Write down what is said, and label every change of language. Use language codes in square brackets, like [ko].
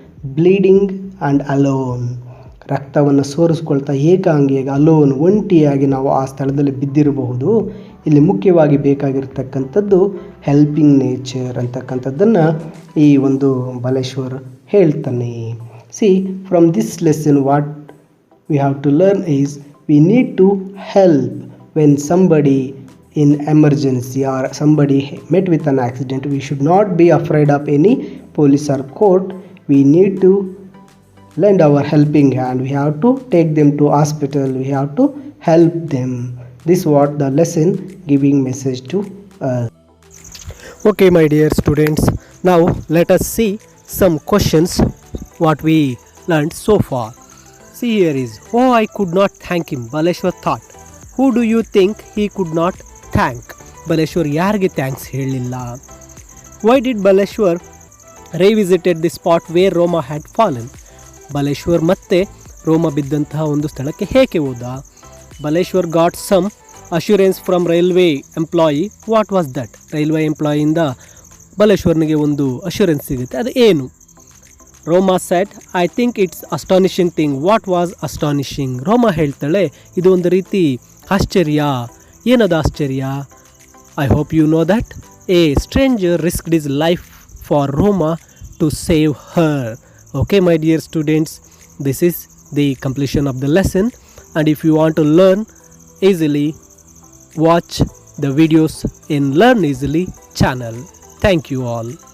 [en] bleeding and alone, [kn] ರಕ್ತವನ್ನು ಸೋರಿಸ್ಕೊಳ್ತಾ ಏಕಾಂಗಿಯಾಗಿ, alone, ಒಂಟಿಯಾಗಿ ನಾವು ಆ ಸ್ಥಳದಲ್ಲಿ ಬಿದ್ದಿರಬಹುದು. ಇಲ್ಲಿ ಮುಖ್ಯವಾಗಿ ಬೇಕಾಗಿರ್ತಕ್ಕಂಥದ್ದು ಹೆಲ್ಪಿಂಗ್ ನೇಚರ್ ಅಂತಕ್ಕಂಥದ್ದನ್ನು ಈ ಒಂದು ಬಲೇಶ್ವರ್ ಹೇಳ್ತಾನೆ. [en] See, from this lesson what we have to learn is, we need to help when somebody in emergency or somebody met with an accident. We should not be afraid of any police or court. We need to lend our helping hand. We have to take them to hospital. We have to help them. This is what the lesson giving message to us. Okay, my dear students, now let us see some questions what we learned so far. See, here is, oh, I could not thank him, Baleshwar thought. Who do you think he could not thank? [kn] Baleshwar ಯಾರಿಗೆ thanks ಹೇಳಿಲ್ಲ? [en] Why did Baleshwar revisited the spot where Roma had fallen? [kn] Baleshwar ಮತ್ತೆ ರೋಮ ಬಿದ್ದಂತಹ ಒಂದು ಸ್ಥಳಕ್ಕೆ ಹೇಗೆ ಹೋದ? [en] Baleshwar got some assurance from railway employee. What was that? [kn] Railway ಎಂಪ್ಲಾಯಿಯಿಂದ ಬಲೇಶ್ವರ್ನಿಗೆ ಒಂದು assurance ಸಿಗುತ್ತೆ, ಅದು ಏನು? [en] Roma said, I think it's astonishing thing. What was astonishing? [kn] ರೋಮಾ ಹೇಳ್ತಾಳೆ, ಇದು ಒಂದು ರೀತಿ ಆಶ್ಚರ್ಯ. ಏನದು ಆಶ್ಚರ್ಯ? [en] I hope you know that a stranger risked his life for Roma to save her. Okay, my dear students, this is the completion of the lesson, and if you want to learn easily, watch the videos in Learn Easily channel. Thank you all.